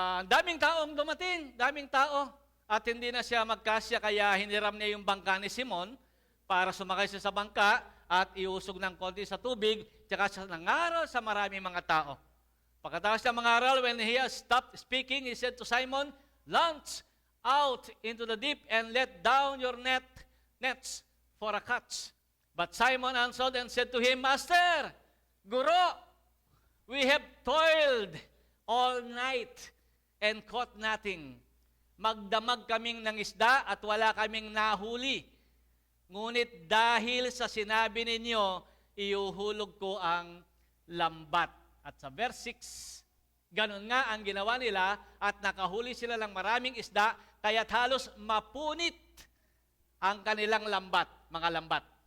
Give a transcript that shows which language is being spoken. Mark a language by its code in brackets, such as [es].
[tl] daming taong dumating, daming tao, at hindi na siya magkasya, kaya hiniram niya yung bangka ni Simon para sumakay siya sa bangka at iusog ng konti sa tubig, tsaka siya nangaral sa maraming mga tao. Pagkatapos siya mangaral, [en] when he has stopped speaking, he said to Simon, launch out into the deep and let down your nets for a catch. But Simon answered and said to him, Master, Guro, we have toiled all night and caught nothing. [tl] Magdamag kaming ng isda at wala kaming nahuli. Ngunit dahil sa sinabi ninyo, iuhulog ko ang lambat. At sa verse 6, ganun nga ang ginawa nila at nakahuli sila ng maraming isda, kaya't halos mapunit ang kanilang lambat, mga lambat.